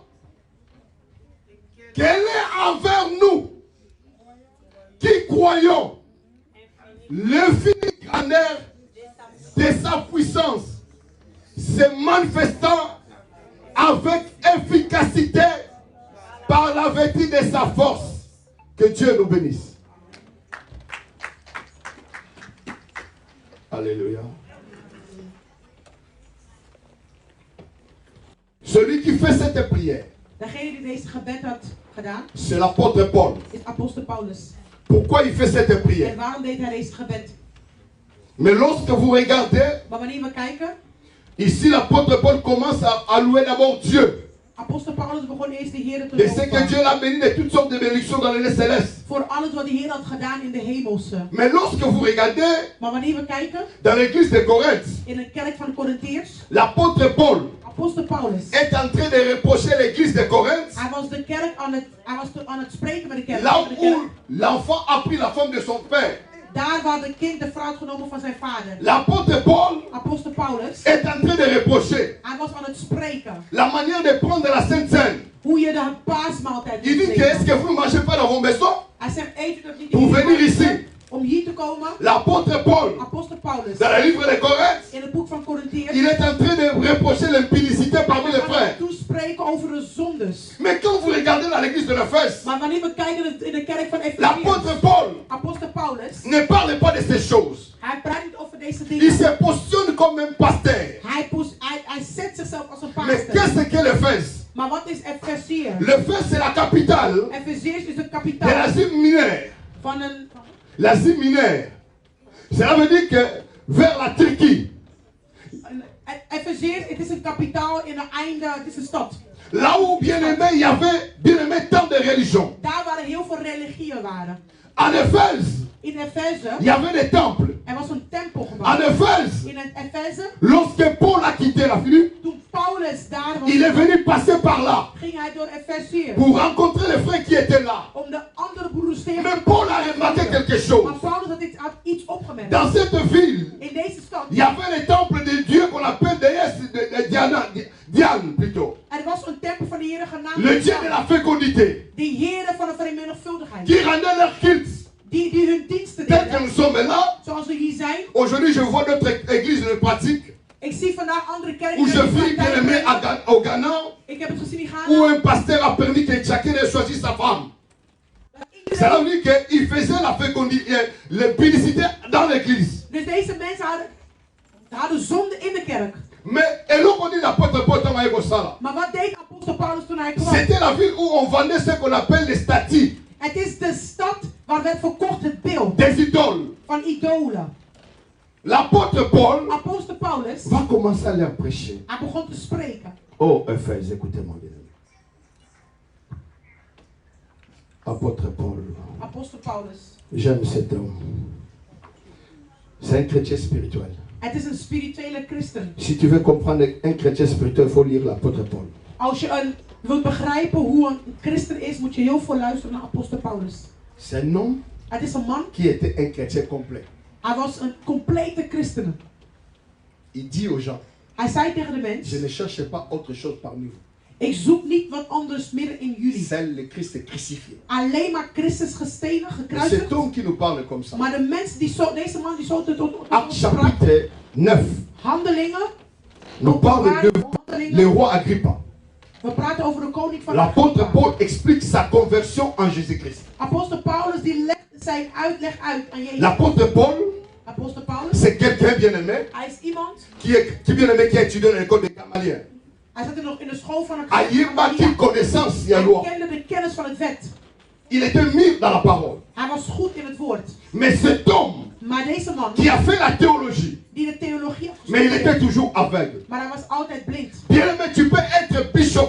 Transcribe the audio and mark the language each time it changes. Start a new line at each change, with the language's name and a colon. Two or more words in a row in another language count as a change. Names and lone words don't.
French: Quelle est envers nous qui croyons l'infinie grandeur de sa puissance se manifestant avec efficacité par la vertu de sa force. Que Dieu nous bénisse. Alléluia. Celui qui fait cette prière,
Dutch: Degene die deze gebed had gedaan,
French: c'est l'apôtre Paul.
Dutch: is apostel Paulus.
French: Pourquoi il fait cette prière?
Dutch: En waarom deed hij deze gebed?
French: Mais lorsque vous regardez,
Dutch: Maar wanneer we kijken,
French: ici l'apôtre Paul commence à louer d'abord Dieu.
Dutch: apostel Paulus begon eerst de Heer te
French: De ce que
Dutch: loven.
French: Dieu l'a béni de toutes sortes de bénédictions dans les célestes.
Dutch: Voor alles wat de Heer had gedaan in de hemelse.
French: Mais lorsque vous regardez
Dutch: Maar wanneer we kijken,
French: dans l'église de Corinthe,
Dutch: in de kerk van de Corinthiërs,
French: l'apôtre Paul
Dutch: apostel Paulus.
French: est en train de reprocher l'église de Corinthe
Dutch: Hij was de kerk aan het spreken met de kerk.
French: là
Dutch: Met de
French: où
Dutch: kerk.
French: l'enfant a pris la femme de son père.
Dutch: Daar waar de kind de vrouw had genomen van zijn vader.
French: L'apôtre Paul
Dutch: Apostel Paulus.
French: est en train de reprocher
Dutch: Hij was aan het spreken.
French: la manière de prendre la Sainte Seine.
Dutch: Hoe je de paasmaaltijd
French: Il
Dutch: moet
French: dit que est-ce que
Dutch: nemen.
French: vous ne mangez pas dans vos maisons?
Dutch: Hij zegt, eet u dat niet
French: Pour
Dutch: in
French: venir
Dutch: je
French: ici.
Dutch: huis om hier te komen.
French: L'apôtre Paul,
Dutch: Apostel Paulus.
French: dans le livre de Corinthe,
Dutch: In het boek van Corinthiërs.
French: il est en train de reprocher l'impudicité parmi les
Dutch: Hij
French: frères.
Dutch: gaat toespreken over de zondes.
French: Mais quand vous regardez regardez dans l'église de l'Éphèse,
Dutch: Maar wanneer we kijken in de kerk van
French: l'apôtre
Dutch: Efeziërs,
French: Paul
Dutch: apostel Paulus,
French: ne parle pas de ces choses.
Dutch: hij praat niet over deze
French: Il
Dutch: dingen.
French: se positionne comme un pasteur.
Dutch: Hij zet zichzelf als een
French: Mais
Dutch: pastor.
French: qu'est-ce que l'Éphèse?
Dutch: Maar wat is Efezië?
French: L'Éphèse, c'est la capitale
Dutch: Efeziërs is de
French: de
Dutch: kapitaal
French: l'Asie mineure.
Dutch: van een...
French: L'Asie mineure. Cela veut dire que vers la Turquie,
Dutch: Efeziërs, het is een kapitaal in het einde, het is een stad.
French: là où bien aimé, il y avait bien aimé tant de religions.
Dutch: Daar waar heel veel religieën waren.
French: En Éphèse,
Dutch: In Efeze,
French: il y avait des temples.
Dutch: was een tempel
French: En
Dutch: gebouwd.
French: Éphèse,
Dutch: In Efeze,
French: lorsque Paul a quitté la Philippe,
Dutch: toen Paulus daar was,
French: il est venu passer par là
Dutch: ging hij door Efezië.
French: pour rencontrer les frères qui étaient là.
Dutch: Om de andere broeders tegen
French: Mais Paul a remarqué quelque chose.
Dutch: Maar Paulus had iets opgemerkt.
French: Dans cette ville,
Dutch: In deze stad,
French: il y avait les temples de Dieu qu'on appelle déesse de Diane plutôt.
Dutch: er was een tempel van de Heere genaamd
French: Le Dieu de la fécondité.
Dutch: de Heere van de vermenigvuldigheid.
French: Qui rendait leur culte.
Dutch: Die hun diensten
French: Tel que
Dutch: deden.
French: nous sommes là,
Dutch: Zoals we hier zijn.
French: aujourd'hui je vois notre église de pratique
Dutch: Ik zie vandaag andere kerken.
French: où je vis bien aimé au Ghana,
Dutch: Ik heb het gezien in
French: où
Dutch: Ghana.
French: un pasteur a permis que chacun ait choisi sa femme. Ça veut dire qu'il faisait la fécondité, la publicité dans l'église.
Dutch: Dus deze mensen hadden zonde in de kerk.
French: Mais, et l'on dit l'apôtre Paul dans Maïko Sala.
Dutch: Maar wat deed apostel Paulus toen hij kwam?
French: C'était la ville où on vendait ce qu'on appelle les statues,
Dutch: Het is de stad waar werd verkocht het beeld
French: des idoles.
Dutch: van idolen.
French: L'apôtre Paul
Dutch: Apostel Paulus,
French: va commencer à leur prêcher.
Dutch: hij begon te spreken.
French: Oh, Éphèse, écoutez-moi bien. Apôtre Paul,
Dutch: Apostel Paulus.
French: j'aime cet homme. C'est un chrétien spirituel.
Dutch: Het is een spirituele christen.
French: Si tu veux comprendre un chrétien spirituel, il faut lire l'apôtre Paul.
Dutch: Als je wilt begrijpen hoe een christen is, moet je heel veel luisteren naar apostel Paulus.
French: C'est un homme
Dutch: Het is een man,
French: qui était un chrétien complet.
Dutch: hij was een complete christen.
French: Il dit aux gens,
Dutch: Hij zei tegen de mens,
French: je ne cherche pas autre chose parmi vous.
Dutch: ik zoek niet wat anders midden in jullie.
French: C'est le Christ crucifié.
Dutch: Alleen maar Christus gestenigd,
French: C'est
Dutch: gekruisigd.
French: cet homme qui nous parle comme ça.
Dutch: Maar de mens die zo, deze man die zo tot
French: Acte
Dutch: sprak,
French: chapitre 9
Dutch: Handelingen,
French: nous parle de le roi Agrippa.
Dutch: we praten over de koning van
French: L'apôtre
Dutch: Agrippa.
French: Paul explique sa conversion en Jésus-Christ.
Dutch: Apostel Paulus die legt zijn uitleg uit aan Jezus.
French: L'apôtre Paul,
Dutch: Apostel Paulus,
French: c'est quelqu'un bien aimé
Dutch: hij is iemand,
French: qui a étudié dans l'école de Gamaliel.
Dutch: hij zat nog in de school van het
French: Ayima qui connaissance il y a loi.
Dutch: Hij kende de kennis van het wet.
French: Il était mis dans la parole.
Dutch: Hij was goed in het woord.
French: Mais cet homme
Dutch: Maar deze man,
French: qui a fait la théologie,
Dutch: die de theologie had
French: mais il était
Dutch: gestudeerd,
French: toujours aveugle.
Dutch: maar hij was altijd blind.
French: Bien aimé, tu peux être bishop,